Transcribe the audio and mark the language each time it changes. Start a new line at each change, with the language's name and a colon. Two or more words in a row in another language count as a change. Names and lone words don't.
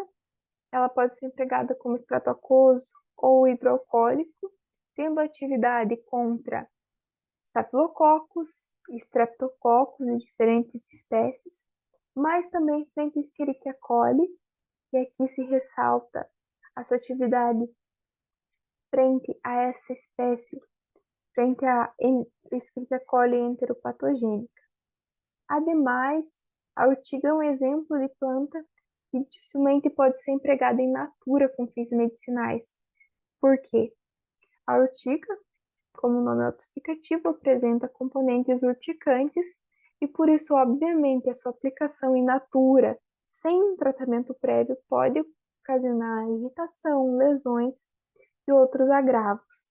Portuguese: Ela pode ser empregada como extrato aquoso ou hidroalcoólico, tendo atividade contra Staphylococcus e Streptococcus de diferentes espécies, mas também frente a Escherichia coli, e aqui se ressalta a sua atividade frente a essa espécie, frente à Escherichia coli enteropatogênica. Ademais, a urtiga é um exemplo de planta que dificilmente pode ser empregada em natura com fins medicinais. Por quê? A urtiga, como o nome autoexplicativo, apresenta componentes urticantes e por isso, obviamente, a sua aplicação
Latin: in natura,
Portuguese: sem um tratamento prévio, pode ocasionar irritação, lesões e outros agravos.